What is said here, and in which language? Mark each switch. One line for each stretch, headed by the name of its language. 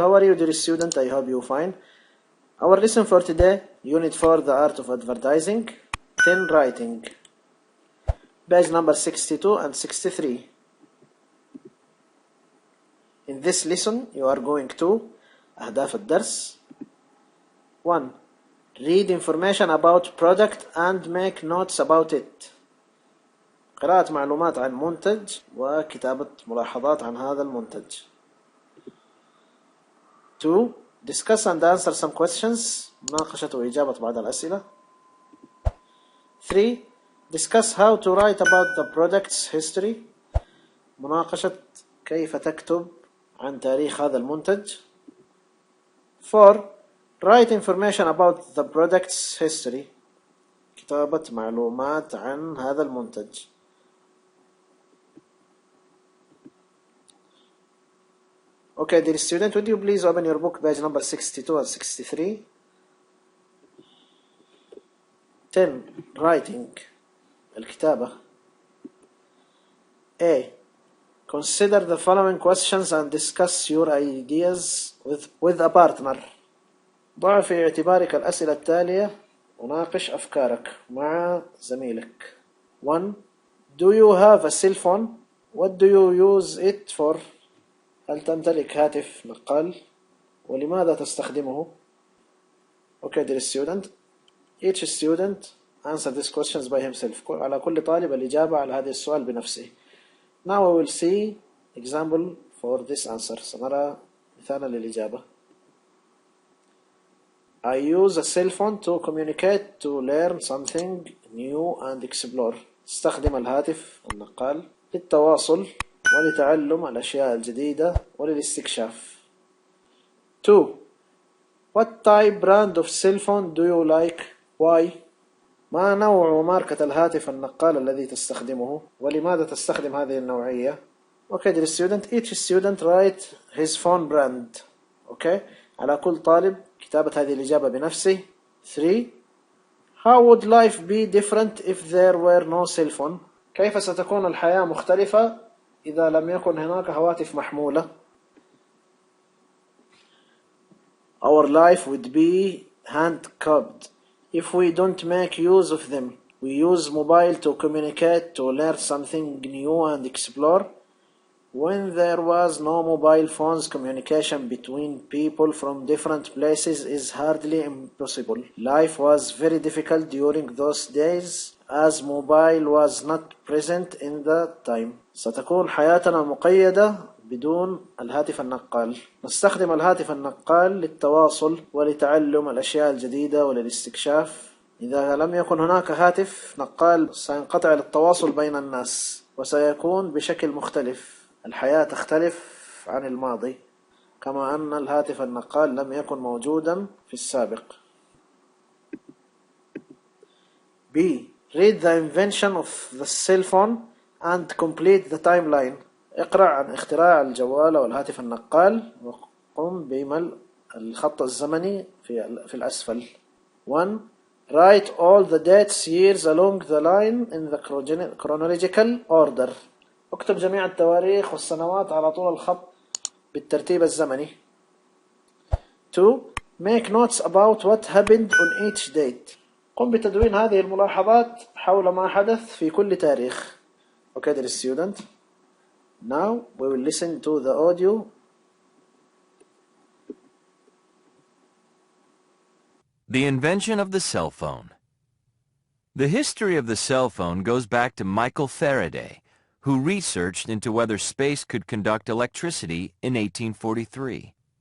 English: How are you, dear student? I hope you fine. Our lesson for today, Unit 4, The Art of Advertising, 10 Writing, page number 62 and 63. In this lesson, you are going to
Arabic: أهداف الدرس.
English: 1. Read information about product and make notes about it.
Arabic: قراءة معلومات عن منتج وكتابة ملاحظات عن هذا المنتج.
English: 2. Discuss and answer some questions.
Arabic: مناقشة وإجابة بعض الأسئلة.
English: 3. Discuss how to write about the product's history.
Arabic: مناقشة كيف تكتب عن تاريخ هذا المنتج.
English: 4. Write information about the product's history.
Arabic: كتابة معلومات عن هذا المنتج.
English: Okay, dear student, would you please open your book, page number 62 and 63. 10. Writing.
Arabic: الكتابة.
English: A. Consider the following questions and discuss your ideas with a partner.
Arabic: ضع في اعتبارك الأسئلة التالية وناقش أفكارك مع زميلك.
English: 1. Do you have a cell phone? What do you use it for?
Arabic: هل تمتلك هاتف نقال؟ ولماذا تستخدمه؟
English: Okay, dear student. Each student answer these questions by himself.
Arabic: على كل طالب الإجابة على هذا السؤال بنفسه.
English: Now we will see example for this answer.
Arabic: سنرى مثالا للإجابة.
English: I use a cell phone to communicate, to learn something new and explore.
Arabic: استخدم الهاتف النقال للتواصل ولتعلم الأشياء الجديدة وللاستكشاف.
English: 2. What type brand of cell phone do you like? Why?
Arabic: ما نوع وماركة الهاتف النقال الذي تستخدمه ولماذا تستخدم هذه النوعية؟
English: Okay, dear student, each student write his phone brand.
Arabic: Okay, على كل طالب كتابة هذه الإجابة بنفسه.
English: 3. How would life be different if there were no cell phone?
Arabic: كيف ستكون الحياة مختلفة إذا لم يكن هناك هواتف محمولة؟
English: Our life would be hand-cobbed if we don't make use of them. We use mobile to communicate, to learn something new and explore. When there was no mobile phones, communication between people from different places is hardly impossible. Life was very difficult during those days as mobile was not present in the time.
Arabic: ستكون حياتنا مقيدة بدون الهاتف النقال. نستخدم الهاتف النقال للتواصل ولتعلم الأشياء الجديدة وللاستكشاف. إذا لم يكن هناك هاتف نقال سينقطع التواصل بين الناس وسيكون بشكل مختلف. الحياة تختلف عن الماضي كما أن الهاتف النقال لم يكن موجودا في السابق.
English: B. Read the invention of the cell phone and complete the timeline.
Arabic: اقرأ عن اختراع الجوال والهاتف النقال وقم بملء الخط الزمني في الأسفل.
English: 1. Write all the dates, years along the line in the chronological order.
Arabic: اكتب جميع التواريخ والسنوات على طول الخط بالترتيب الزمني.
English: 2. Make notes about what happened on each date.
Arabic: قم بتدوين هذه الملاحظات حول ما حدث في كل تاريخ.
English: Okay, dear student. Now we will listen to the audio. The invention of the cell phone. The history of the cell phone goes back to Michael Faraday, who researched into whether space could conduct electricity in 1843.